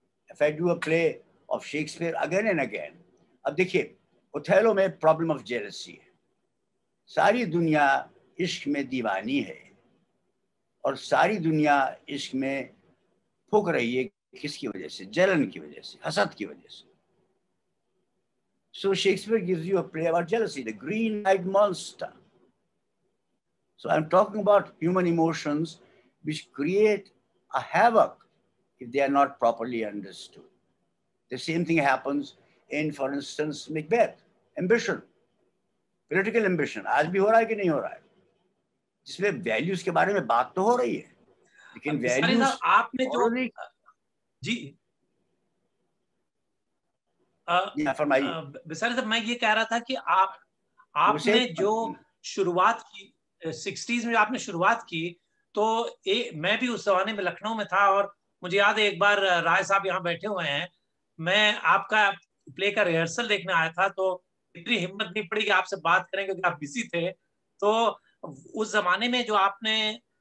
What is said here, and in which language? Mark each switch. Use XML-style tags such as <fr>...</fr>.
<en>If I do a play of Shakespeare again and again,</en> <hi>अब देखिए Othello में problem of jealousy है, सारी दुनिया इश्क में दीवानी है और सारी दुनिया इश्क में फूक रही है, किसकी वजह से? जलन की वजह से, हसद की वजह से।</hi> <en>So Shakespeare gives you a play about jealousy, the green-eyed monster. So I'm talking about human emotions which create a havoc if they are not properly understood. The same thing happens in, for instance, Macbeth, ambition, political ambition.</en> <hi>आज भी हो रहा है कि नहीं हो रहा है, जिसमें वैल्यूज के बारे में बात तो हो रही है, लेकिन वैल्यूज आपने जो जी बिसारी साहब, मैं ये कह रहा था कि आपने जो शुरुआत की 60s में आपने शुरुआत की, तो मैं भी उस जमाने में लखनऊ में था और मुझे याद है एक बार राय साहब यहाँ बैठे हुए हैं, मैं आपका प्ले का रिहर्सल देखने आया था, तो इतनी हिम्मत नहीं पड़ी कि आपसे बात करें क्योंकि आप बिजी थे। तो उस जमाने में जो आपने</hi>